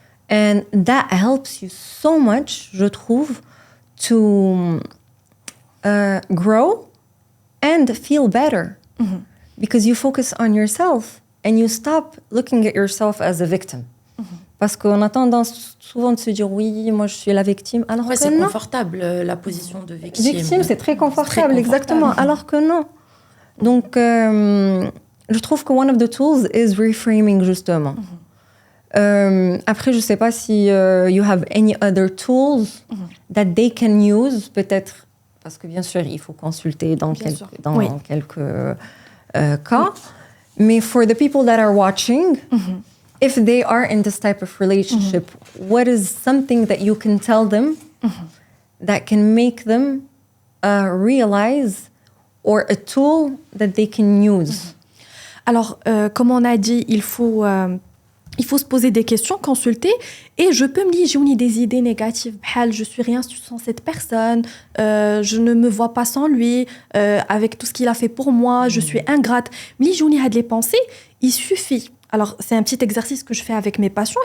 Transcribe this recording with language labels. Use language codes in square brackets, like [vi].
[en] And that helps you so much, [fr] je trouve, [en] to grow and feel better. Because you focus on yourself and you stop looking at yourself as a victim. [fr] Parce qu'on a tendance souvent de se dire oui, moi je suis la victime. Alors que c'est non. confortable la position de victime. Victime, c'est très confortable, exactement. Alors que non. Donc, je trouve que [en] one of the tools is reframing, [fr] justement. Après, je ne sais pas si [en] you have any other tools that they can use, [fr] peut-être, parce que bien sûr, il faut consulter dans quelques cas. Mais [en] for the people that are watching, if they are in this type of relationship, what is something that you can tell them that can make them realize, or a tool that they can use? [fr] Alors, comme on a dit, il faut se poser des questions, consulter, et je peux me dire, j'ai des idées négatives, je suis rien sans cette personne, je ne me vois pas sans lui, avec tout ce qu'il a fait pour moi, je suis ingrate. Mais j'ai les pensées, il suffit. Alors, c'est un petit exercice que je fais avec mes patients.